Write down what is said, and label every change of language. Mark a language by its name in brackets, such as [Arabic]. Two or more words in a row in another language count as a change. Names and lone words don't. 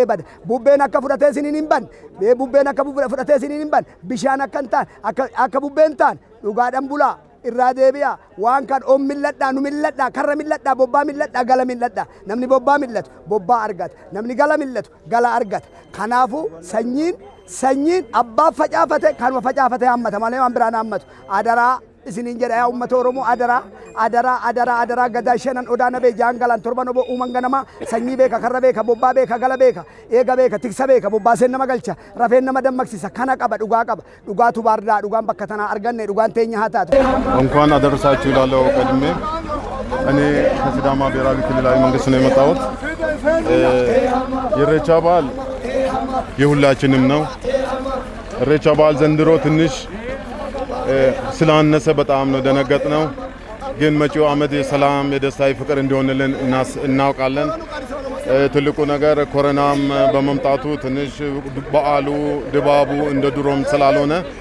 [Oromo] bada bubbeen akka fudhatee siniin hin ban bubbeen akka fudhatee siniin hin ban bishaan akka hin taane akka bubbeen taane dhugaadhaan bulaa irraa deebi'a waan kan om milladhaa nu milladhaa karra milladhaa bobbaa milladhaa gala milladhaa namni bobbaa millatu bobbaa argata namni gala millatu gala argata kanaafuu sanyiin abbaa facaafate kanuma facaafate hammata malee waan biraan hammatu adaraa isinin jedha yaa ummata Oromoo adaraa gadaa shanan odaa nabe jaangalan torban obo uuman ganama sanyii beeka karra beeka bobbaa beeka gala beeka eega beeka tiksa beeka bobbaaseen nama galcha rafeen nama dammaqsisa kana qaba dhugaatu baardaa dhugaan bakka tanaa arganne dhugaan teenya haa taatu [Amharic] እንኳን አደረሳችሁ ይላለው ቀድሜ እኔ ከሲዳማ ብሔራዊ ክልላዊ መንግስት ነው የመጣሁት ኢሬቻ በዓል የሁላችንም ነው ኢሬቻ በዓል ዘንድሮ ትንሽ ስላነሰ በጣም ነው ደነገጥነው ግን መጪው ዓመት የሰላም የደስታ ፍቅር እንዲሆንልን እናውቃለን ትልቁ ነገር ኮሮናም በመምጣቱ ትንሽ በዓሉ ድባቡ እንደ ድሮም ስላልሆነ